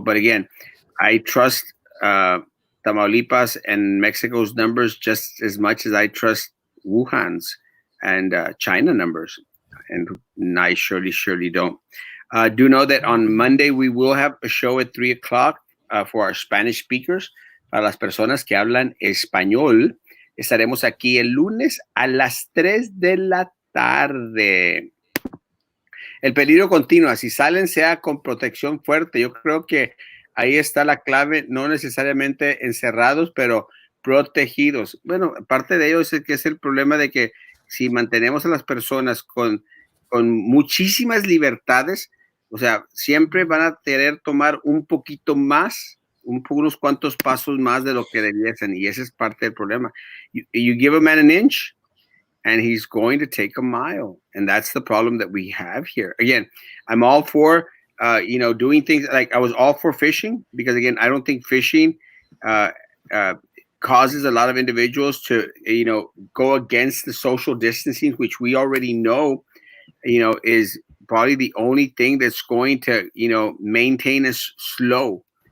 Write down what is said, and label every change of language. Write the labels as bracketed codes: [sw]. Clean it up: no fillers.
[en] But again, I trust Tamaulipas and Mexico's numbers just as much as I trust Wuhan's and China numbers. And I surely don't. Do know that on Monday we will have a show at 3 o'clock for our Spanish speakers. [es] Para las personas que hablan español, estaremos aquí el lunes a las 3 de la tarde. El peligro continúa. Si salen, sea con protección fuerte. Yo creo que ahí está la clave, no necesariamente encerrados, pero protegidos. Bueno, parte de ello es que es el problema de que si mantenemos a las personas con muchísimas libertades, O sea, siempre van a querer tomar un poquito más, unos cuantos pasos más de lo que debiesen, y ese es parte del problema. [en] You give a man an inch, and he's going to take a mile, and that's the problem that we have here. Again, I'm all for doing things like I was all for fishing because again, I don't think fishing uh, uh, causes a lot of individuals to go against the social distancing, which we already know is probably the only thing that's going to maintain us slow.